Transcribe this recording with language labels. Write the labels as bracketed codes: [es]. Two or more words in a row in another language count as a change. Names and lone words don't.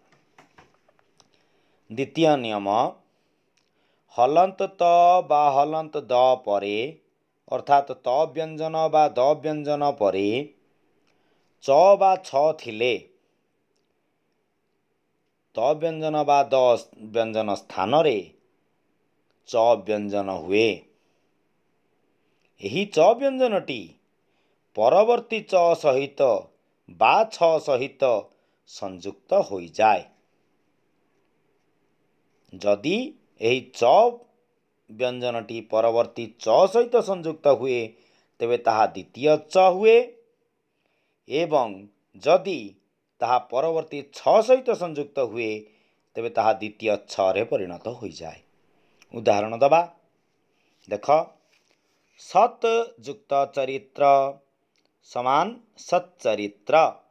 [or] ଦ୍ୱିତୀୟ ନିୟମ ହଳନ୍ତ ତ ବା ହଳନ୍ତ ଦ ପରେ ଅର୍ଥାତ୍ ତ ବ୍ୟଞ୍ଜନ ବା ଦ ବ୍ୟଞ୍ଜନ ପରେ ଚ ବା ଛ ଥିଲେ ତ ବ୍ୟଞ୍ଜନ ବା ଦ ବ୍ୟଞ୍ଜନ ସ୍ଥାନ ରେ ଚ ବ୍ୟଞ୍ଜନ ହୁଏ। ଏହି ଚ ବ୍ୟଞ୍ଜନଟି ପରବର୍ତ୍ତୀ ଚ ସହିତ ବା ଛ ସହିତ ସଂଯୁକ୍ତ ହୋଇ ଯାଏ। ଯଦି ଏହି ଚ ବ୍ୟଞ୍ଜନଟି ପରବର୍ତ୍ତୀ ଚ ସହିତ ସଂଯୁକ୍ତ ହୁଏ ତେବେ ତାହା ଦ୍ୱିତୀୟ ଚ ହୁଏ ଏବଂ ଯଦି ତାହା ପରବର୍ତ୍ତୀ ଛ ସହିତ ସଂଯୁକ୍ତ ହୁଏ ତେବେ ତାହା ଦ୍ୱିତୀୟ ଛ ରେ ପରିଣତ ହୋଇ ଯାଏ। ଉଦାହରଣ ଦେବା। ଦେଖ ସତ୍ ଯୁକ୍ତ ଚରିତ୍ର ସମାନ ସଚ୍ଚରିତ୍ର।